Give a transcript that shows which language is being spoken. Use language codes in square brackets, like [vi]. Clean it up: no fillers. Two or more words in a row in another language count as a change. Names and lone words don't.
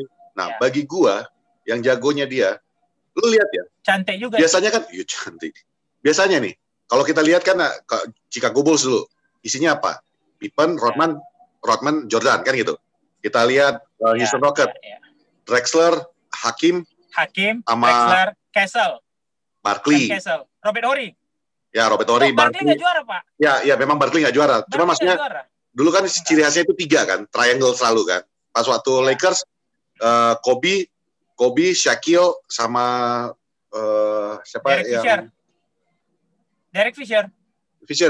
[id] Nah, bagi gue yang jagonya dia, lu lihat ya. Cantik juga. Biasanya kan, iya cantik. Biasanya nih, kalau kita lihat kan Chicago Bulls dulu, isinya apa? Pippen, Rodman, Jordan kan gitu. Kita lihat Houston Rockets, Drexler, Hakim, sama Drexler, Kessel, Barkley, Robert Horry. Ya, Robert Horry, Barkley nggak juara Pak. Ya, memang Barkley nggak juara. Cuma maksudnya dulu kan ciri khasnya itu 3 kan, triangle selalu kan. Pas waktu Lakers, Kobe, Shaquille, sama siapa Derek Fisher. Derek Fisher